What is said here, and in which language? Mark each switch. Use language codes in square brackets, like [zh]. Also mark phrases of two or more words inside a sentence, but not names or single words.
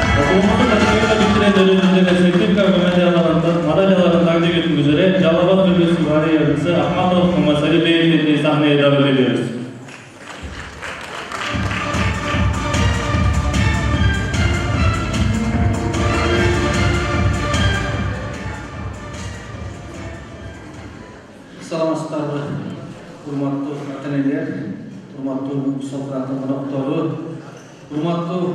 [tr] Okulumuzun başarıyla bitiren öğrencilere sertifika ve madalyaların takdim etmek üzere Calabat Bölgesi Vali Yardımcısı Ahmadov Kumasali Beyefendi'yi sahneye davet ediyoruz. [ky] Саламатсыздарбы, урматтуу ата-энелер, урматтуу салтанаттуу коноктор, урматтуу